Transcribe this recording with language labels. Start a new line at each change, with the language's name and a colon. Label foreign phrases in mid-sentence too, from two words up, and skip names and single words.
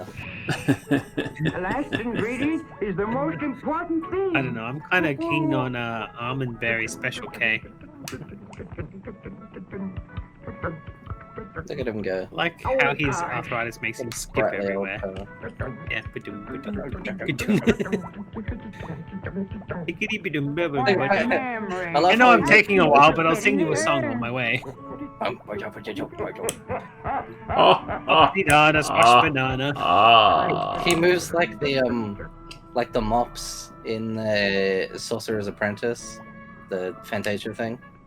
English: The last ingredient is the most important thing. I don't know. I'm kind of keen on Almond Berry Special K. Look at him go. Like how his arthritis makes him skip Sprightly old everywhere. fella. Yeah. Ba-dum, ba-dum, ba-dum, ba-dum. Hickety-ba-dum, ba-dum, Hey, ba-dum. I I love know how I'm he- taking a while, but I'll sing you a song on my way. Oh, Banana, smash Ah. banana. ah. He moves like the mops in the Sorcerer's Apprentice, the Fantasia thing.